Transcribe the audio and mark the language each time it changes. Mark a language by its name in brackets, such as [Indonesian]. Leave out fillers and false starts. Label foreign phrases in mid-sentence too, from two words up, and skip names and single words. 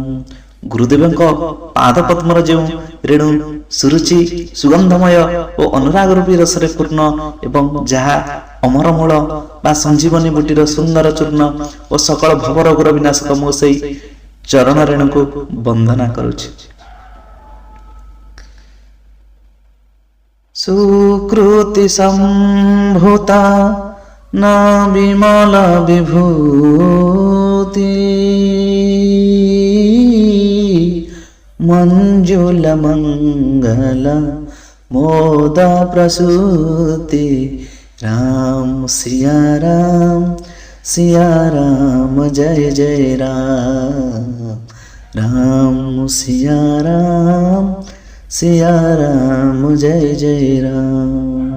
[Odia] गुरुदेवଙ୍କ ପାଦ ପଦ୍ମର ଯେଉଁ ରେଣୁ ସୁରୁଚି ସୁଗନ୍ଧମୟ ଓ ଅନୁରାଗ ରୂପୀ ରସରେ ପୂର୍ଣ୍ଣ ଏବଂ ଯାହା ଅମରମୂଳ ବା ସଞ୍ଜୀବନୀ ବୁଟିର ସୁନ୍ଦର ଚୂର୍ଣ୍ଣ ଓ ସକଳ ଭବରୋଗର ବିନାଶକ ମୁଁ ସେଇ ଚରଣ ରେଣୁକୁ ବନ୍ଦନା କରୁଛି। [Awadhi] सुकृति संभूता ना विमल विभूति मंजुल मंगल मोद प्रसूति राम सिया राम जय जय राम राम सिया राम जय जय राम।